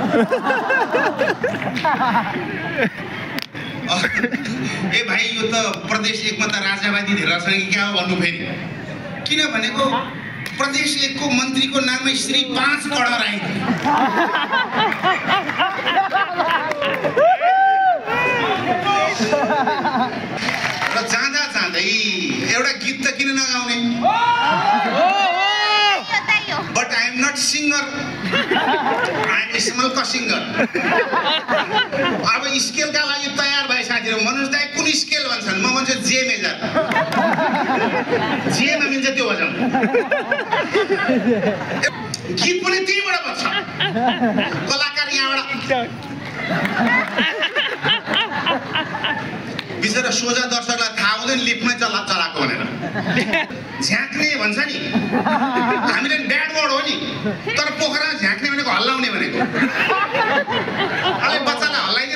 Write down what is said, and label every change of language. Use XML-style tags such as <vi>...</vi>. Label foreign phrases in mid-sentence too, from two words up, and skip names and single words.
<ne>ए भाइ यो त प्रदेश 1 मा त राजावादी धेरै छ कि क्या हो भन्नु फेरि किन भनेको प्रदेश 1 को मन्त्रीको नामै श्री 5 करोड राई र जाँदा जाँदै एउटा गीत त किन नगाउने</ne> <en>But I am not singer. I am small singer.</en> <ne>अब स्केलका लागि तयार भए साथीहरु मनोज दाइ कुन स्केल भन्छन् म भन्छु</ne> <en>G major</en> <ne>जे मा मिल्छ त्यो बजाउँ गीत पनि त्यहीबाट बन्छ कलाकार यहाँबाट बिचरा सोझा दर्शकलाई थाहा हुँदैन लिफ्टमै चलाएको भनेर झ्याक्ने भन्छ नि हामीले</ne> <en>bad word</en> <ne>हो नि तर पोखरा झ्याक्ने भनेको हल्लाउने भनेको अलि बच्चालाई हल्लाइदिनु झ्याक</ne>